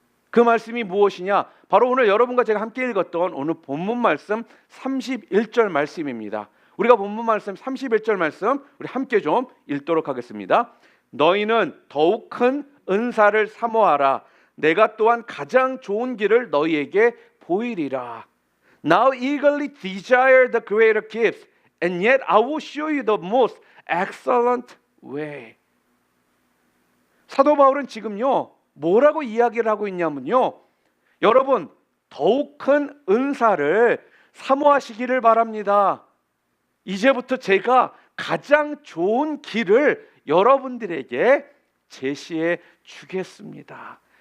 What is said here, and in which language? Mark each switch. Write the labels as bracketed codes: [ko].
[ko] 그 말씀이 무엇이냐? 바로 오늘 여러분과 제가 함께 읽었던 오늘 본문 말씀 31절 말씀입니다. 우리가 본문 말씀 31절 말씀 우리 함께 좀 읽도록 하겠습니다. 너희는 더욱 큰 은사를 사모하라. 내가 또한 가장 좋은 길을 너희에게 보이리라. [en] Now eagerly desire the greater gifts, and yet I will show you the most excellent way. [ko] 사도 바울은 지금요, 뭐라고 이야기를 하고 있냐면요, 여러분 더욱 큰 은사를 사모하시기를 바랍니다. 이제부터 제가 가장 좋은 길을 여러분들에게 제시해 주겠습니다.